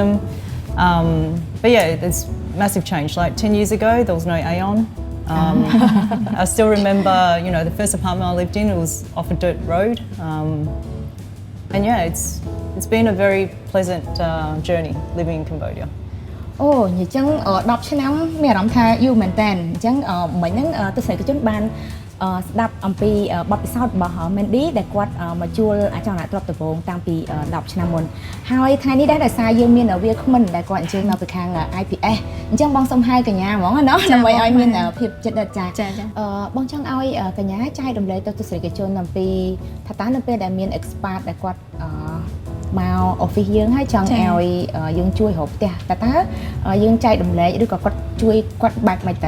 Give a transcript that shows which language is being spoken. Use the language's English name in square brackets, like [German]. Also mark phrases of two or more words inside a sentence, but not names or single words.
[English] There's massive change. Like 10 years ago, there was no Aeon. I still remember, the first apartment I lived in, it was off a dirt road. It's been a very pleasant journey living in Cambodia. [Khmer] អូនិយាយចឹង10ឆ្នាំមានអារម្មណ៍ថាយូរមែនតើអញ្ចឹងមិញហ្នឹងទស្សនិកជនបានស្ដាប់អំពីបទពិសោធន៍របស់ Mandy ដែល គាត់មកជួលអាចង់ទ្រព្យដំបូងតាំងពី10ឆ្នាំមុនហើយថ្ងៃនេះដែរដោយសារយើងមានវាគ្មិនដែលគាត់អញ្ជើញមកពីខាង IPS អញ្ចឹងបងសូមហៅកញ្ញាហ្មងណាដើម្បីឲ្យមានភាពចិត្តចាបងចង់ឲ្យកញ្ញាចែករំលែកទៅទស្សនិកជនអំពីថាតើនៅពេលដែលមាន expat ដែលគាត់មក office យើងហើយចង់ឲ្យយើងជួយរកផ្ទះតើយើងចែករំលែកឬក៏គាត់ជួយគាត់បែបម៉េចទៅ